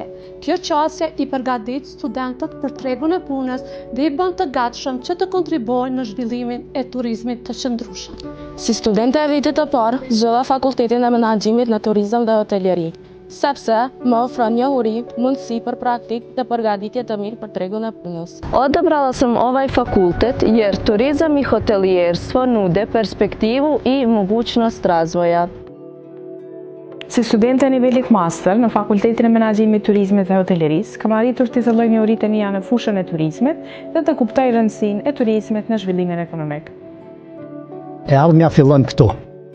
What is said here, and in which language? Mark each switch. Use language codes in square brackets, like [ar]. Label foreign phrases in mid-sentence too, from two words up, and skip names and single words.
[sq] Kjo qasje i përgatit studentët për tregun e punës dhe i bën të gatshëm që të kontribuojnë në zhvillimin e turizmit të qëndrueshëm. Si studente e vitit të parë, zgjodha Fakultetin e Menaxhimit në Turizëm dhe Hoteleri, sepse më ofron njohuri, mundësi për praktik dhe përgatitje të mirë për tregun e punës. [bs] Odabrala sam ovaj fakultet jer turizam i hotelijerstvo nude perspektivu i mogućnost razvoja. [sq] Si studente e nivelit master në Fakultetin e Menaxhimit, Turizmit dhe Hotelerisë, kam arritur të zhvilloj njohuritë e mia në fushën e turizmit dhe të kuptoj rëndësinë e turizmit në zhvillimin ekonomik. E ardhmja fillon këtu.